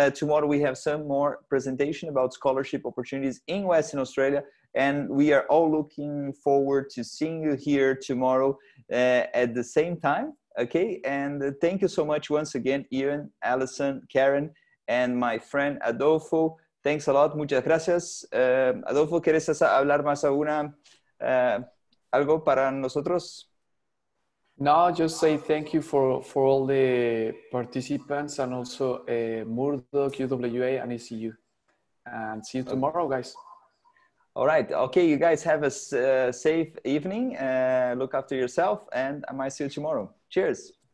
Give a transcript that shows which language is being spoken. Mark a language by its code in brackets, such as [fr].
[en] Tomorrow we have some more presentation about scholarship opportunities in Western Australia, and we are all looking forward to seeing you here tomorrow at the same time. Okay, and thank you so much once again, Ian, Alison, Karen, and my friend Adolfo. Thanks a lot. [es] Muchas gracias. Adolfo, ¿quieres hablar más algo para nosotros? [en] No, just say thank you for all the participants, and also Murdoch, UWA, and ECU. And see you tomorrow, guys. All right. Okay, you guys have a safe evening. Look after yourself, and I might see you tomorrow. Cheers.